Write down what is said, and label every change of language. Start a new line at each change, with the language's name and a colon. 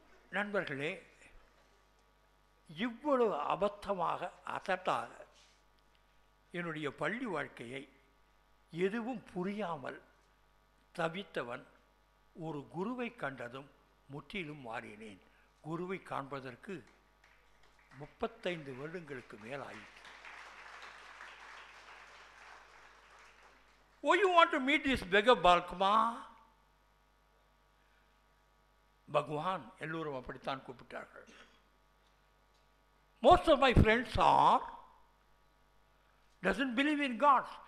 Tamil: நண்பர்களே, இவ்வளவு அபத்தமாக அசட்டாக என்னுடைய பள்ளி வாழ்க்கையை எதுவும் புரியாமல் தவித்தவன் ஒரு குருவை கண்டதும் முற்றிலும் மாறினேன். குருவை காண்பதற்கு 35 வருடங்களுக்கு மேல் ஆயிற்று.
English: Oh, you want to meet this beggar Balkma?
Tamil: பகவான் எல்லோரும் அப்படித்தான் கூப்பிட்டார்கள்.
English: Most of my friends doesn't believe in God.